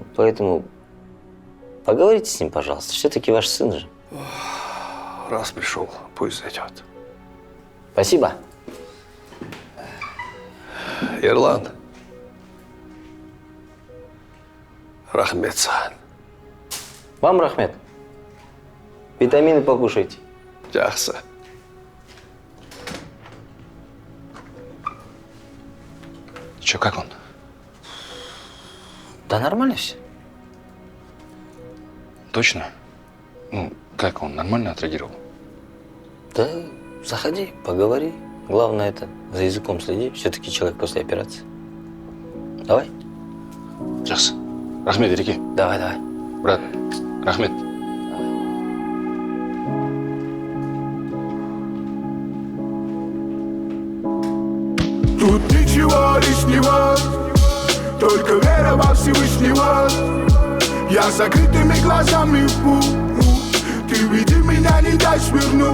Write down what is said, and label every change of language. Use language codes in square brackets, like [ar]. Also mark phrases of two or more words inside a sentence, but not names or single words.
[ru] Поэтому поговорите с ним, пожалуйста. Все-таки ваш сын же. Раз пришел, пусть зайдет. Спасибо. [kk] Ерлан. Рахметсан. [ru] Вам, Рахмет. Витамины покушайте. [kk] Жақсы. [ru] Че, как он? Да нормально все. Точно? Ну, как он, нормально отреагировал? Да, заходи, поговори. Главное это, за языком следи. Все-таки человек после операции. Давай. [kk] Жақсы. Рахмет, Ереке. [ru] Давай, давай. Брат, рахмет. Тут ничего лишнего, только вера во Всевышнего. Я с закрытыми глазами, ты веди меня, не дай сверну.